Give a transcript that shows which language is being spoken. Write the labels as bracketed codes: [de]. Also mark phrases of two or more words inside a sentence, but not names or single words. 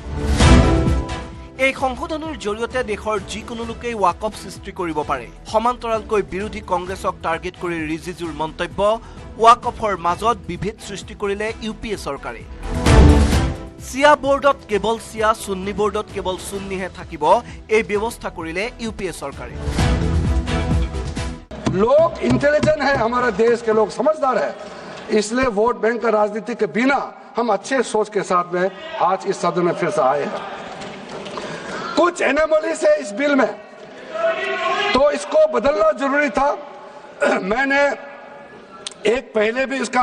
[as] এই সংশোধনীৰ জৰিয়তে দেশৰ যিকোনো লোকেই ৱাকফ সৃষ্টি কৰিব পাৰে সমান্তৰালকৈ বিৰোধী কংগ্ৰেছক টাৰ্গেট কৰি ৰিজিজুৰ মন্তব্য ৱাকফৰ মাজত বিভেদ সৃষ্টি কৰিলে ইউপিএ চৰকাৰে সিয়া বোৰ্ডত কেৱল সিয়া সুন্নি বোৰ্ডত কেৱল সুন্নিহে থাকিব এই ব্যৱস্থা কৰিলে ইউপিএ চৰকাৰে [hi] लोग इंटेलिजेंट है हमारे देश के लोग समझदार है इसलिए [en] vote bank [hi] का राजनीति के बिना हम अच्छे सोच के साथ में आज इस सदन में फिर से आए हैं कुछ एनोमलीज है इस बिल में तो इसको बदलना जरूरी था मैंने एक पहले भी इसका